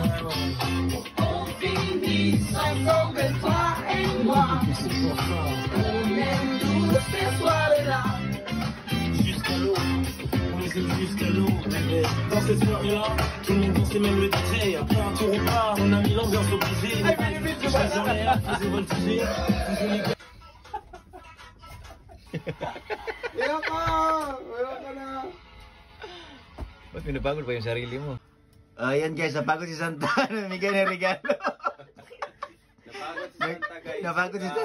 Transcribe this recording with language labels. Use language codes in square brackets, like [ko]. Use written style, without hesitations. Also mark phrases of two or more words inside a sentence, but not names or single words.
[fr] On finit ensemble, toi et moi. On aime tous ces soirées-là. Jusqu'à l'eau, on les aime jusqu'à l'eau, bébé. Dans cette soirée-là, tout le monde dansait même le DJ. Après un tour au bar, on a mis l'ambiance obligée. Les choses en l'air, faisaient voltiger. [tl] Ayoko na. Ba't pinapagod pa yung sarili mo? Ayan guys, napagod si Santa. Namigay na regalo. Napagod si Santa, guys.